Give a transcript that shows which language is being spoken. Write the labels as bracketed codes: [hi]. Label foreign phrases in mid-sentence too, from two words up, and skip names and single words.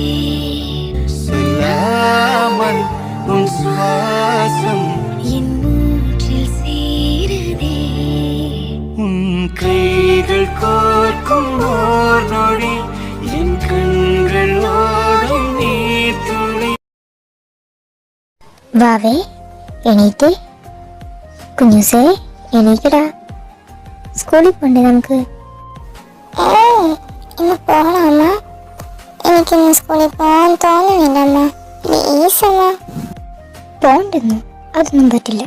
[ta] சொல்லாமல் உன் சுவாசம் என் மூச்சில் சேருதே. உன் கைகள் கோர்க்கும் ஓர் நொடி என் கண்கள் ஓடும் நீர் துளி. [ml] വാവേ എണീറ്റ്, കുഞ്ഞുസേ എണീക്കടാ, സ്കൂളിൽ പോണ്ടേ നമുക്ക്? ഇന്ന് പോകണം അമ്മ. എനിക്കിന്ന് സ്കൂളിൽ പോകാൻ തോന്നുന്നില്ല അമ്മ. പ്ലീസ് അമ്മ. പോണ്ടെന്നു അതൊന്നും പറ്റില്ല.